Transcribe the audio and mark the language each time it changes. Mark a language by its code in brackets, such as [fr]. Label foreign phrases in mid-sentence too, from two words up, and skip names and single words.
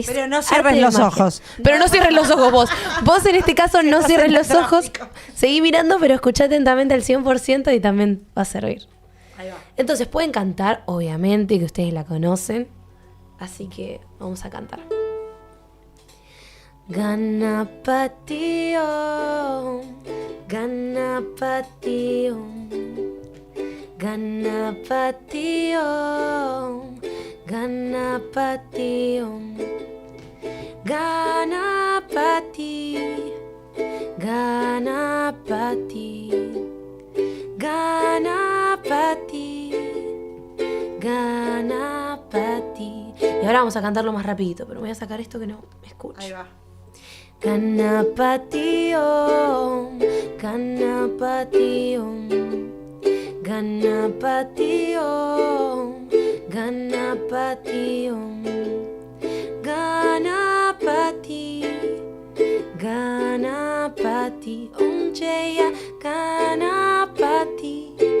[es] Pero no arte cierres de los magia. ojos. Pero no cierres los ojos vos. Vos en este caso no estás cierres en el los ojos. tráfico. Seguí mirando, pero escuchá atentamente al 100% y también va a servir. Ahí va. Entonces pueden cantar, obviamente, que ustedes la conocen. Así que vamos a cantar. [sa] गणपति ओम् गणपति ओम् गणपति ओम् गणपति ओम् गणपति गणपति गणपति गणपति. [es] Y ahora vamos a cantarlo más rapidito, pero voy a sacar esto que no me escucho. Ahí va. [sa] गणपति ओम् गणपति ओम् गणपति ओम् गणपति ओम्, गणपति गणपति ओम् जय गणपति,